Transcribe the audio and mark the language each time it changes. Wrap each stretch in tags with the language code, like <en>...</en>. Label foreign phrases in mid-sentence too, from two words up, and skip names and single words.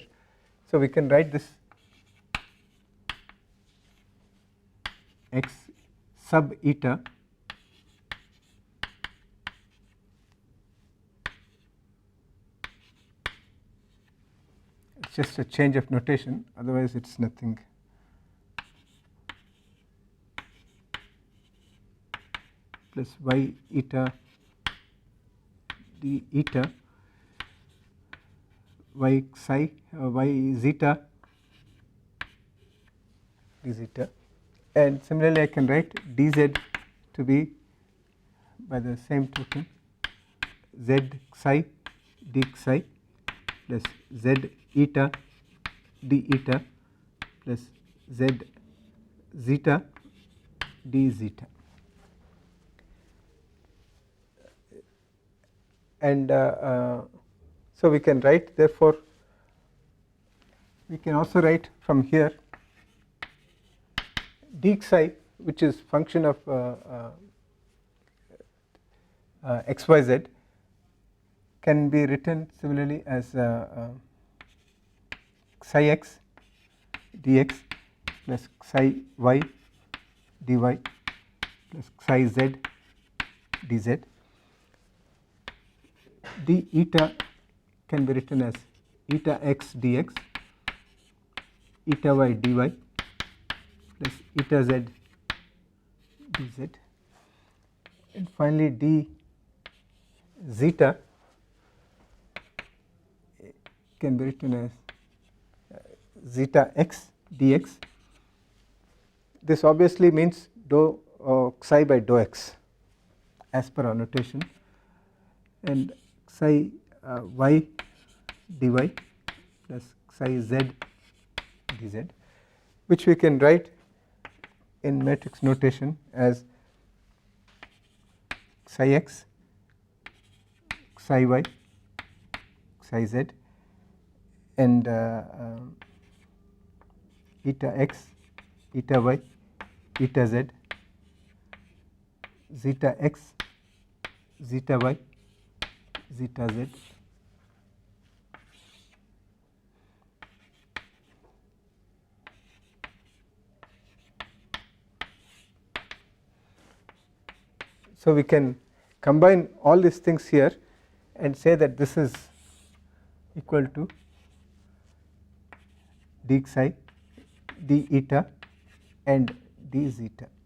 <en>So we can write this x sub eta just a change of notation, otherwise it's nothing. Plus y eta d eta y psi y zeta d zeta, and similarly I can write dz to be by the same token z psi d psi plus z eta d eta plus z zeta d zeta, and so we can write, therefore we can also write from here d psi, which is function of xyz, can be written similarly as psi x dx plus psi y dy plus psi z dz. D eta can be written as eta x dx, eta y dy plus eta z dz, and finally d zeta can be written as zeta x dx. This obviously means dou psi by dou x as per our notation, and psi y dy plus psi z dz, which we can write in matrix notation as psi x, psi y, psi z, and eta x, eta y, eta z, zeta x, zeta y, zeta z. So we can combine all these things here and say that this is equal to d psi, d eta, and d zeta.</en>